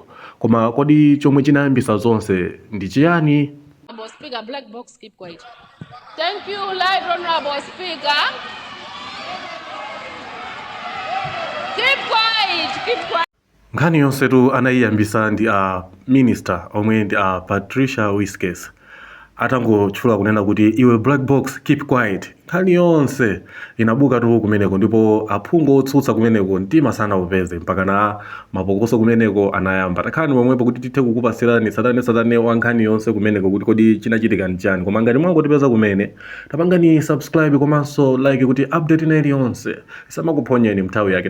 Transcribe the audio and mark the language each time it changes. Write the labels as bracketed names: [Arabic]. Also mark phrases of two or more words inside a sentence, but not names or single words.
[Nyanja] Koma kodi chomwe chinayambisa zonse ndi chiyani? [English] Honorable Speaker, black box, keep quiet. Thank you, Right Honorable Speaker. Keep quiet. [Nyanja] Nkhani yonsetu anayiyambisa ndi minister omwe ndi Patricia Whiskers. Atangotchula kunena kuti iwe [English] black box keep quiet. [Nyanja] Nkhani yonse inabuka tu kumeneko ndipo aphungu otsutsa kumeneko mtima sanaupeze mpaka na mapokoso kumeneko anayamba. Takhani pomwepo kuti tithe kukupasirani satane wa nkhani yonse kumeneko kuti kodi chinachitika nchani. Koma ngati mwangotipeza kumene tapangani subscribe komanso like kuti update inali yonse isamakuphonyeni nthawi yake.